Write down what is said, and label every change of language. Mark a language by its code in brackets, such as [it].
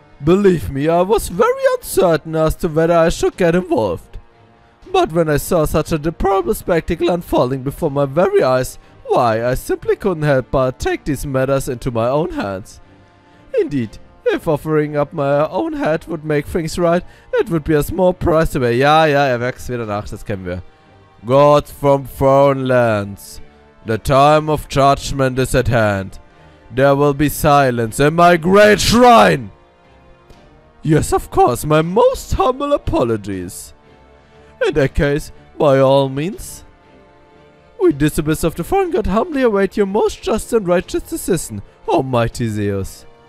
[en] Believe me, I was very uncertain as to whether I should get involved. But when I saw such a deplorable spectacle unfolding before my very eyes, why, I simply couldn't help but take these matters into my own hands. Indeed, if offering up my own head would make things right, it would be a small price to pay. [de] Ja, wächst wieder nach, das kennen wir. [en] God from foreign lands, the time of judgment is at hand. There will be silence in my great shrine. Yes, of course, my most humble apologies. In that case, by all means, we disciples of the foreign god humbly await your most just and righteous decision, Almighty Zeus.